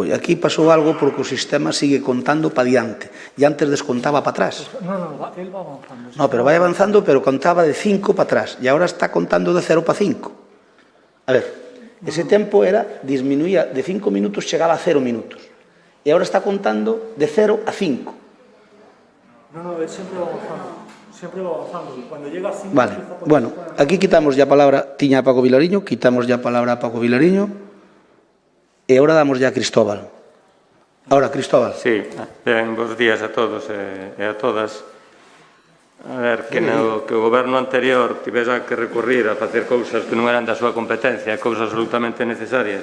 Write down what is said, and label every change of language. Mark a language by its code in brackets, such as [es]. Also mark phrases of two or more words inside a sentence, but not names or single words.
[gl] E aquí pasou algo porque o sistema sigue contando para diante. E antes descontaba para atrás. [es] No, él va avanzando. [gl] No, pero vai avanzando, pero contaba de 5 para atrás. E agora está contando de 0 para 5. A ver, ese tempo disminuía de 5 minutos, chegaba a 0 minutos. E agora está contando de 0 a 5. [es] No, él siempre va avanzando. Siempre va avanzando. Cuando llega a 5... [gl] Vale, bueno, aquí quitamos ya a palabra, tiña a Paco Vilariño, quitamos ya a palabra a Paco Vilariño, e agora damos ya a Cristóbal. [es] Ahora, Cristóbal. [gl] Sí, ben, bons días a todos e a todas. A ver, que o goberno anterior tivera que recurrir a facer cousas que non eran da súa competencia, cousas absolutamente necesarias.